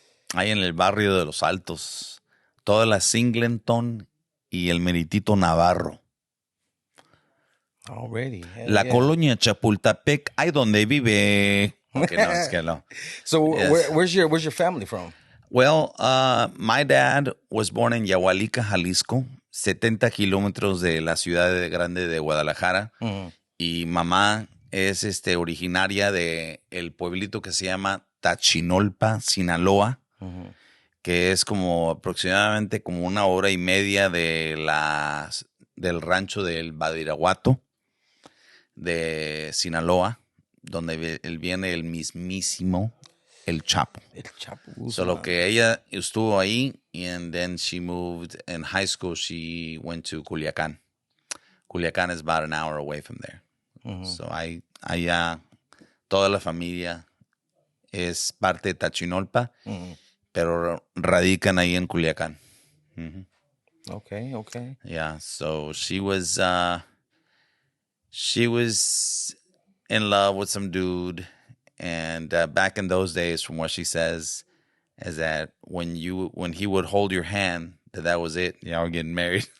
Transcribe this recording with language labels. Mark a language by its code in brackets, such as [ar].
[es] Ahí en el barrio de Los Altos. Toda la Singleton y el meritito Navarro. [en] Already. [es] La colonia Chapultepec, ahí donde vive. Okay, no, es que no. [en] So Yes. where's your family from? Well, my dad was born in [es] Yahualica, Jalisco, 70 kilómetros de la ciudad grande de Guadalajara. Y mamá es originaria de el pueblito que se llama Tachinolpa, Sinaloa, que es como aproximadamente como 1 hora y media del rancho del Badiraguato de Sinaloa, donde él viene el mismísimo El Chapo. El Chapo. Solo que ella estuvo ahí, [en] and then she moved in high school. She went to Culiacán. Culiacán is about an hour away from there. [es] So allá toda la familia es parte de Tachinolpa, pero radican ahí en Culiacán. [en] Okay. Yeah, so she was in love with some dude, and back in those days, from what she says, is that when he would hold your hand, that was it. Y'all were getting married.